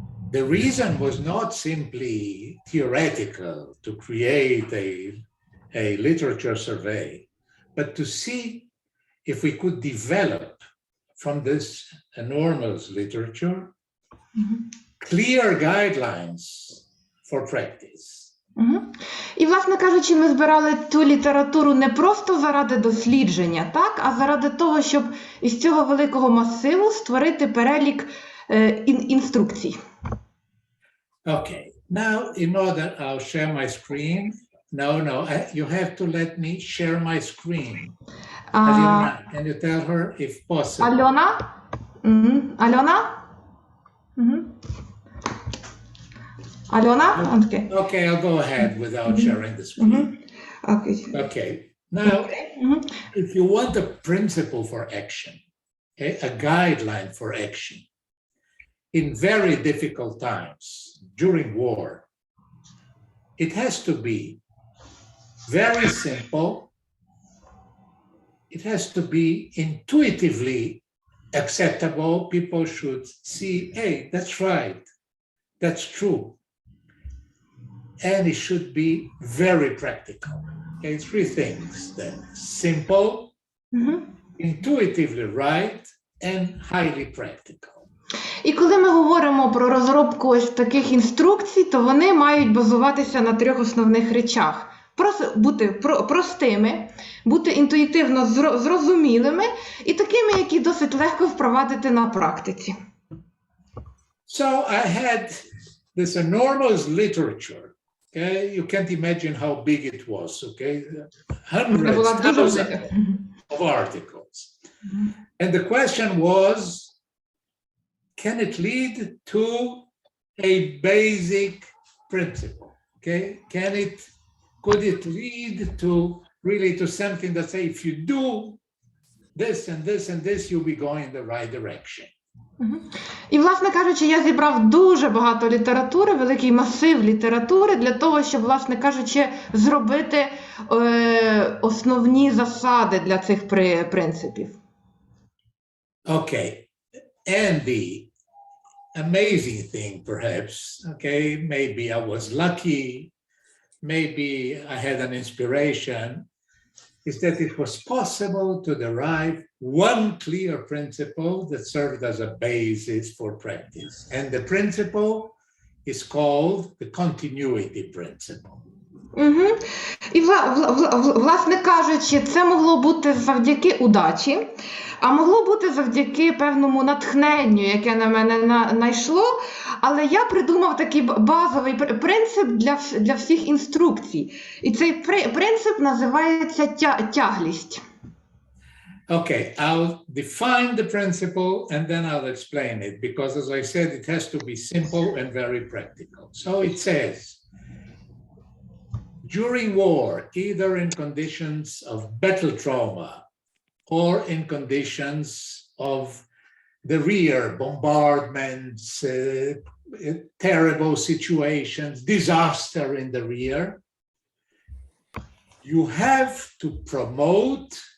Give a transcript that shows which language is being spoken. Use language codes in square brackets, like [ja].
[en] The reason was not simply theoretical to create a literature survey, but to see if we could develop from this enormous literature clear guidelines for practice. [uk] І, власне кажучи, ми збирали ту літературу не просто заради дослідження, так, а заради того, щоб із цього великого масиву створити перелік інструкцій. [en] Okay, now in order I'll share my screen. No, you have to let me share my screen. Alena, can you tell her if possible? Alena? Alena? Alena? Okay. Okay, I'll go ahead without sharing the screen. Okay, now, if you want a principle for action, okay, a guideline for action, in very difficult times, during war, it has to be very simple. It has to be intuitively acceptable. People should see, hey, that's right, that's true. And it should be very practical. Okay, three things then: simple, intuitively right, and highly practical. [uk] І коли ми говоримо про розробку ось таких інструкцій, то вони мають базуватися на трьох основних речах. Бути простими, бути інтуїтивно зрозумілими і такими, які досить легко впровадити на практиці. [en] So I had this enormous literature. Okay, you can't imagine how big it was. Okay, hundreds, thousands of articles. And the question was, can it lead to a basic principle? Okay, could it lead to really to something that say, if you do this and this and this, you'll be going in the right direction? [uk] І, власне кажучи, я зібрав дуже багато літератури, великий масив літератури для того, щоб, власне кажучи, зробити основні засади для цих принципів. [en] Okay, and the amazing thing, perhaps, okay, maybe I was lucky, maybe I had an inspiration, is that it was possible to derive one clear principle that served as a basis for practice. And the principle is called the continuity principle. [uk] І, власне кажучи, це могло бути завдяки удачі, а могло бути завдяки певному натхненню, яке на мене найшло, але я придумав такий базовий принцип для всіх інструкцій. І цей принцип називається тяглість. [en] Okay, I'll define the principle and then I'll explain it, because as I said, it has to be simple and very practical. So it says, during war, either in conditions of battle trauma or in conditions of the rear, bombardments, terrible situations, disaster in the rear, you have to promote